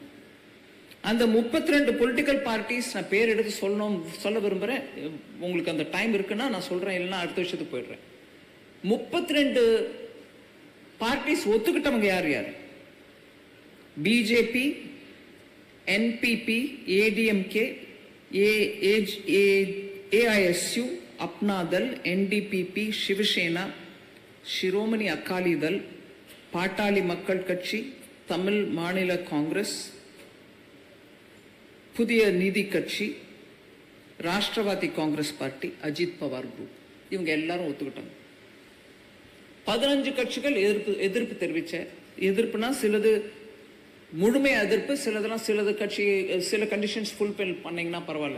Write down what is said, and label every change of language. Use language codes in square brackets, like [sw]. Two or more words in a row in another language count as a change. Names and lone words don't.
[ta] அந்த 32 [en] political parties [ta] நான் பேர் எடுத்து சொல்ல விரும்புறேன். உங்களுக்கு அந்த டைம் இருக்குன்னா நான் சொல்றேன், இல்லைன்னா அடுத்த விஷயத்துக்கு போயிடுறேன். 32 பார்ட்டிஸ் ஒத்துக்கிட்டவங்க யார் யார்? பிஜேபி, NPP, ADMK, AISU, अपना दल, NDPP, शिवसेना, शिरोमणि अकाली दल, पाटाली मक्कल कट्सी, तमिल मानिला कांग्रेस, புதிய நீதி கட்சி, ராஷ்டிரவாதி காங்கிரஸ் பார்ட்டி, அஜித் பவார் குரூப், இவங்க எல்லாரும் ஒத்துக்கிட்டாங்க. 15 கட்சிகள் எதிர்ப்பு தெரிவிச்ச. எதிர்ப்புனா சிலது முழுமை எதிர்ப்பு, சிலது கட்சி சில [en] conditions fulfil [ta] பண்ணீங்கன்னா பரவாயில்ல.